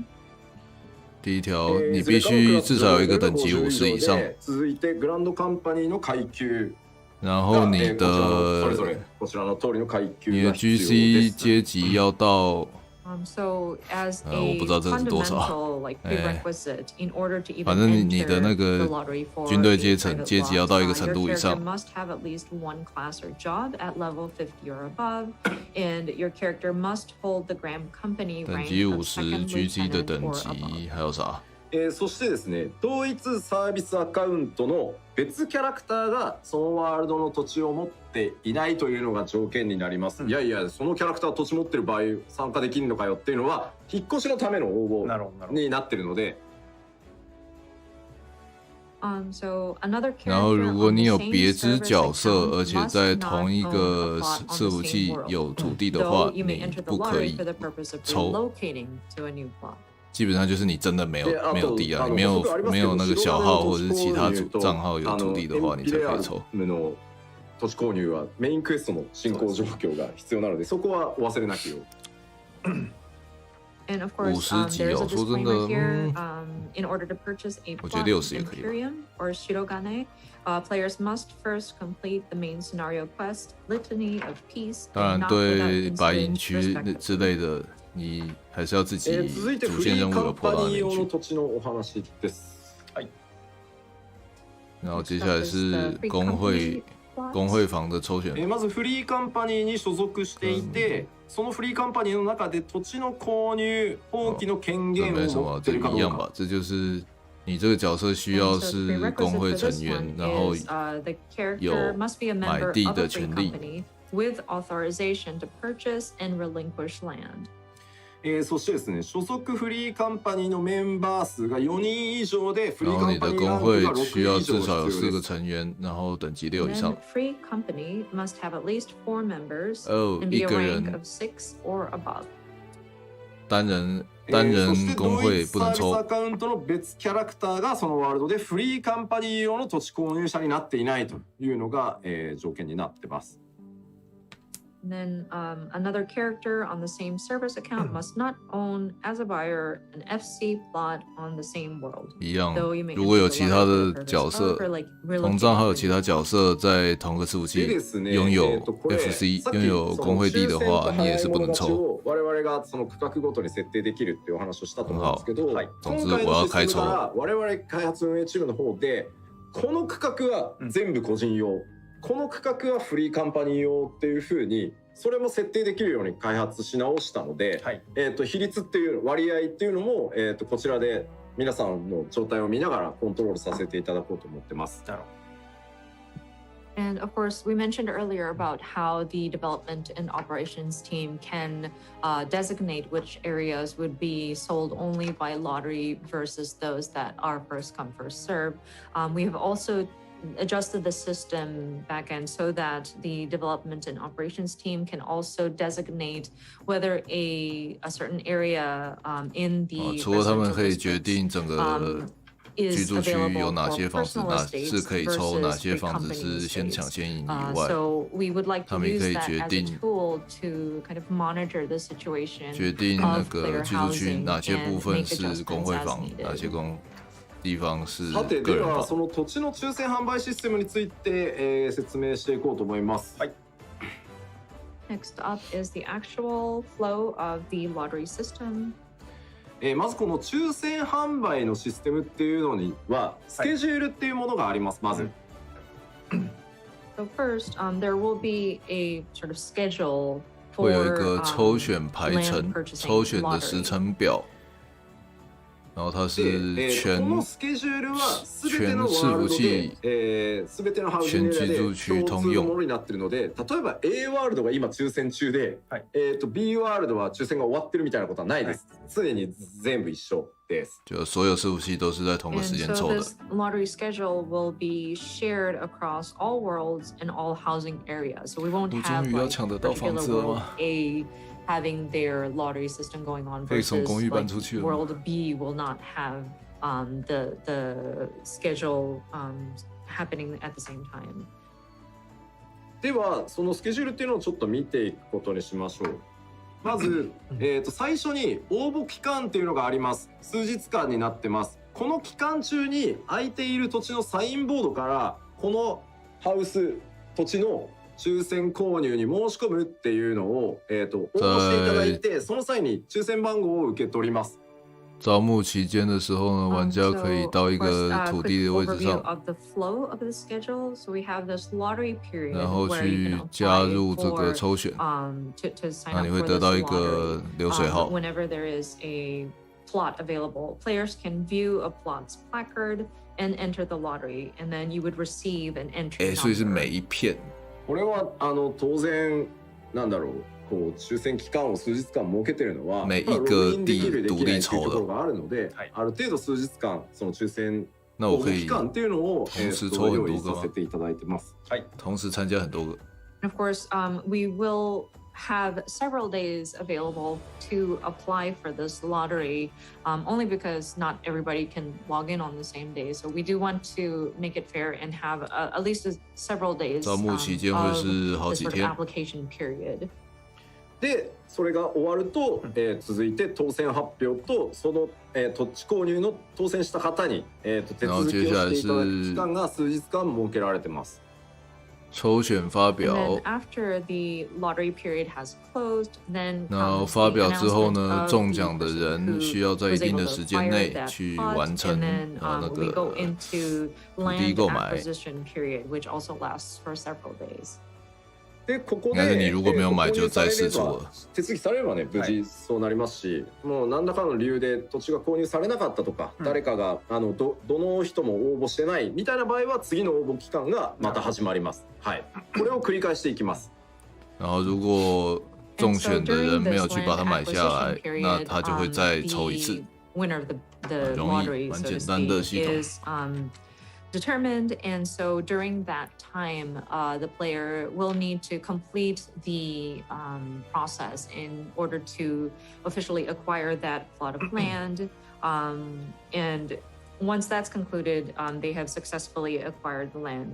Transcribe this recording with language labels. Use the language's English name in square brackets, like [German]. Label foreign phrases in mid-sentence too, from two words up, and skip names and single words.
[Chinese] 第一条，你必须至少有一个等级50以上。 [Japanese] 続いてグランドカンパニーの階級。 [Chinese] 然后你的 GC 阶级要到 [English] So as [Chinese] 我不知道这个是多少， [English] fundamental like prerequisite in order to even [Chinese] 反正你的那 [English] enter [Chinese] 个 [English] the lottery for [Chinese] 军队阶层 [English] private [Chinese] 阶级要到一个 [English] lots, [Chinese] 程度以 [English] your [Chinese] 上 [English] character must have at least one class or job at level 50 or above, and your character must hold the Graham Company [Chinese] 等 [English] rank [Chinese] 级 [English] of 50 second [Chinese] GC 的 [English] lieutenant [Chinese] 等 [English] or [Chinese] 级 [English] above. [Chinese] 还有啥？ [Japanese] そしてですね、同一サービスアカウントの別キャラクターがそのワールドの土地を持っていないというのが条件になります。いやいや、そのキャラクター土地持ってる場合参加できるのかよっていうのは引っ越しのための応募になってるので、 [English] So another [Chinese] 然后 [English] character [Chinese] 如果 [English] on [Chinese] 你 [English] the [Chinese] 有 [English] same [Chinese] 别支 [English] server [Chinese] 角色， [English] account [Chinese] 而且 [English] must [Chinese] 在 [English] not [Chinese] 同一 [English] own [Chinese] 个 [English] a plot on the [Chinese] 伺服 [English] same [Chinese] 器 [English] world, [Chinese] 有土地的 [English] though [Chinese] 话， [English] you may [Chinese] 你 [English] enter the [Chinese] 不可 [English] lottery [Chinese] 以 [English] for the purpose of [Chinese] 抽。 [English] relocating to a new plot. [Chinese] 基本上就是你真的没有地啊，你没 [Japanese] 補足ありますけど [Chinese] 有那个小号或者是其他 [Japanese] 白金の土地購入と [Chinese] 账号有土地的話，你才可以抽。 [Japanese] の土地購入はメインクエストの進行状況が必要なので、そこはお忘れなきよう。 [English] And of course, [Chinese] 50集 [English] there's [Chinese] 哦， [English] a [Chinese] 说真 [English] disclaimer [Chinese] 的， [English] here. In order to purchase a [Chinese] 我觉得 [English] plot [Chinese] 60也可以。 [English] Imperium or Shirogane, players must first complete the main scenario quest, Litany of Peace. [Chinese] 当然， [English] and not [Chinese] 对 [English] without [Chinese] 白银 [English] incident [Chinese] 区 [English] respectively. [Chinese] 之类的，你还是要自己 [Japanese] 続いて [Chinese] 主 [Japanese] フリーカ [Chinese] 线任务有 [Japanese] ンパニー [Chinese] 破到那边去。 [Japanese] 用の土地のお話です。 [Chinese] 然后接下来是工会房的抽选。 [Japanese] まずフリーカンパニーに所属していて、そのフリーカンパニーの中で土地の購入放棄の権限を持っているかどうか。 [Chinese] 这就是你这个角色需要是工会成员，然后有买地的权利。 [English] with authorization to purchase and relinquish land. [Japanese] そしてですね、所属フリーカンパニーのメンバー数が4人以上で、フリーカンパニーランクが6 以上必要 4 で [Chinese] 个成员，然后等级6以上。 [English] Free company must have at least 4 members and be [Chinese] 一 [English] a [Chinese] 个 [English] rank [Chinese] 人 [English] of 6 or above. [Chinese] 单人工会不能抽。 [Japanese] サービスアカウントの別キャラクターがそのワールドでフリーカンパニー用の土地購入者になっていないというのが、条件になってます。 [English] And then another character on the same service account must not own as a buyer an FC plot on the same world. [Chinese] 一样，如果有其他的角色，同账号有其他角色在同个伺服器拥有 FC 拥有工会地的话，你也是不能抽。 [Japanese] 我々がその区画ごとに設定できるっていうお話をしたと思うんですけど、 [Chinese] 总之我要开抽。 [Japanese] 我々開発運営チームの方で、この区画は全部個人用。この区画はフリーカンパニー用っていう風にそれも設定できるように開発し直したので、比率っていう割合っていうのも、こちらで皆さんの状態を見ながらコントロールさせていただこうと思ってます。 [English] And of course, we mentioned earlier about how the development and operations team can designate which areas would be sold only by lottery versus those that are first come, first serve. We have also adjusted the system backend so that the development and operations team can also designate whether a certain area in the [Chinese] 除了他们可以决定整个居住区有哪些房子是可以抽，哪些房子是先抢先赢以外，他们也可以决定决定那个居住区哪些部分是工会房，哪些地方是 [Japanese] さて、 [Chinese] 个人房。 [Japanese] ではその土地の抽選販売システムについて、説明していこうと思います。はい。 [English] Next up is the actual flow of the lottery system. [Japanese] まずこの抽選販売のシステムっていうのにはスケジュールっていうものがあります。まず。 [English] So first, there will be a sort of schedule [Chinese] 会有一 [English] for [Chinese] 个抽选排程 [English] land purchasing [Chinese] 抽选的 [English] lottery. [Chinese] 时程表。然后它是全 [Japanese] このスケジュールは全てのワールドで、全てのハウジングエリアで共通のものになっているので、例えば A ワールドが今抽選中で、B ワールドは抽選が終わってるみたいなことはないです。常に全部一緒です。 [Chinese] 就所有伺服器都是在同个时 [English] And [Chinese] 间 [English] so [Chinese] 抽的。 [English] this lottery schedule will be shared across all worlds and all housing areas. So we won't [Chinese] 我 [English] have [Chinese] 终于要 [English] like [Chinese] 抢得到房 [English] particular [Chinese] 子了 [English] world [Chinese] 吗？ [English] A having their lottery system going on [Chinese] 可以从 [English] versus [Chinese] 公寓搬 [English] like [Chinese] 出去了。 [English] world B will not have the schedule happening at the same time. [Japanese] ではそのスケジュールっていうのをちょっと見ていくことにしましょう。まず、最初に応募期間っていうのがあります。数日間になってます。この期間中に空いている土地のサインボードからこのハウス土地の抽選購入に申し込むっていうのを、応募していただいて、その際に抽選番号を受け取ります。 [Chinese] 招募期间的时候呢，玩家可以到一个土地的位置上，然后去加入这个抽选，那你会得到一个流水号。 [English] plot available. Players can view a plot's placard and enter the lottery, and then you would receive an entry [Chinese] 所以是 [English] number. [Chinese] 每一片。 [Japanese] これは当然なんだろう。こう抽選期間を数日間設けてるのは、 [Chinese] 每一 [Japanese] ログインできるできないっていう [Chinese] 独立抽的 [Japanese] ところがあるので、ある程度数日間その抽選 [Chinese] 那我可以 [Japanese] 期間っていうのを [Chinese] 同時抽很 [Japanese] 用意 [Chinese] 多个吗？ [Japanese] させていただいてます。はい。 [Chinese] 同时参加很多个。 [English] And of course, we will have several days available to apply for this lottery, only because not everybody can log in on the same day. So we do want to make it fair and have at least several days [Chinese] 招募期间会是好 [English] this [Chinese] 几 [English] sort of [Chinese] 天。 [English] application period. [Japanese] でそれが終わると、続いて当選発表とその、土地購入の当選した方に、手続きをしていただく期間が数日間設けられてます。 [Chinese] 抽选发 [English] And [Chinese] 表 [English] then，after the lottery period has closed, then [Chinese] 然后 [English] comes [Chinese] 发 [English] the [Chinese] 表之后 [English] announcement [Chinese] 呢， [English] of [Chinese] 中 [English] the [Chinese] 奖的 [English] person [Chinese] 人 [English] who [Chinese] 需要在一 [English] was [Chinese] 定 [English] able [Chinese] 的 [English] to [Chinese] 时间 [English] acquire [Chinese] 内 [English] that [Chinese] 去 [English] plot, [Chinese] 完成 [English] and then [Chinese] 那 [English] we go [Chinese] 个 [English] into [Chinese] 土地 [English] land [Chinese] 购买。 [English] acquisition period, which also lasts for several days. [Japanese] でここ [Chinese] 应该是你 [Japanese] で [Chinese] 如果没有买就再试出 [Japanese] 購入されれば手続きされればね無事そうなりますし、もう何らかの理由で土地が購入されなかったとか、誰かがどの人も応募してないみたいな場合は次の応募期間がまた始まります。はい。これを繰り返していきます。 [Chinese] 然后如果中选的人没有去把它买下来，那他就会再抽一次。 [English] Winner of the [Chinese] 容易 [English] lottery, [Chinese] 蛮 [English] so [Chinese] 简 [English] to [Chinese] 单的 [English] speak, [Chinese] 系统。 [English] is determined, and so during that time, the player will need to complete the process in order to officially acquire that plot of land. And once that's concluded, they have successfully acquired the land.